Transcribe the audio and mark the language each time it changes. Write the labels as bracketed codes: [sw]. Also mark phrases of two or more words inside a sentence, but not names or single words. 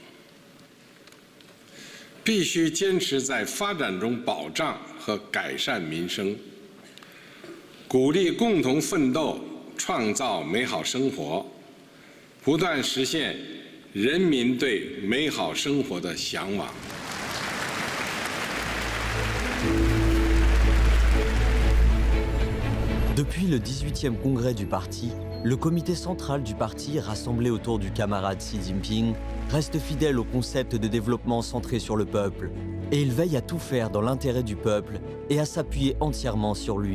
[zh] 必须坚持在发展中保障和改善民生，鼓励共同奋斗，创造美好生活，不断实现人民对美好生活的向往。 [fr] Depuis le 18e congrès du parti, le comité central du parti, rassemblé autour du camarade Xi Jinping, reste fidèle au concept de développement centré sur le peuple, et il veille à tout faire dans l'intérêt du peuple et à s'appuyer entièrement sur lui.